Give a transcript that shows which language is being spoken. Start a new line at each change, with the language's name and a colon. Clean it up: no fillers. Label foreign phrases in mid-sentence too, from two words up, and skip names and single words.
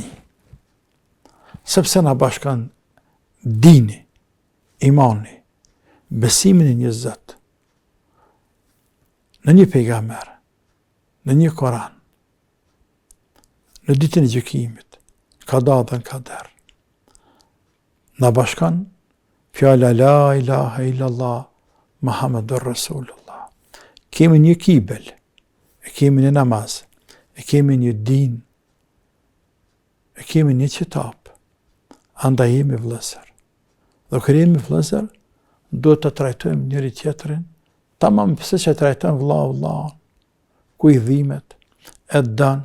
Albanian: Sepse na bashkan dini, imani, besimin e një Zot, në një pejgamber, në një Koran, në ditën e gjykimit, kada dhe në kader. Na bashkan fjala
Arabic: لا إله إلا الله محمد رسول الله.
Albanian: Kemi një kibel, e kemi një namaz, e kemi një din, e kemi një qitap, andaj jemi vëllëzër. Dhe kër jemi vëllëzër, do të trajtojmë njëri tjetërin, tamam pëse që trajtojmë vëllah, kujdhimet, e dan,